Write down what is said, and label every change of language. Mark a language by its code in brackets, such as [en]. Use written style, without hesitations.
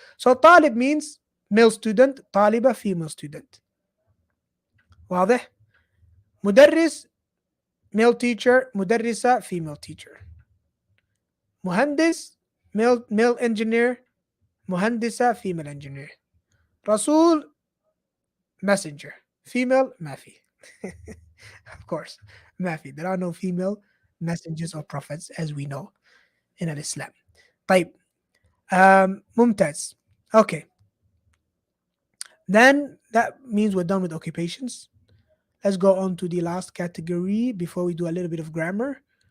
[en] So طالب means male student, طالبة female student. [ar] واضح؟ [en] مدرس male teacher, مدرسة female teacher. مهندس male engineer, مهندسة female engineer. [ar] رسول [en] messenger, female [ar] ما في. [en] Of course [ar] ما في. [en] There are no female messengers or prophets as we know in Islam. [ar] طيب ممتاز. Okay. [en] Then that means we're done with occupations. Let's go on to the last category before we do a little bit of grammar.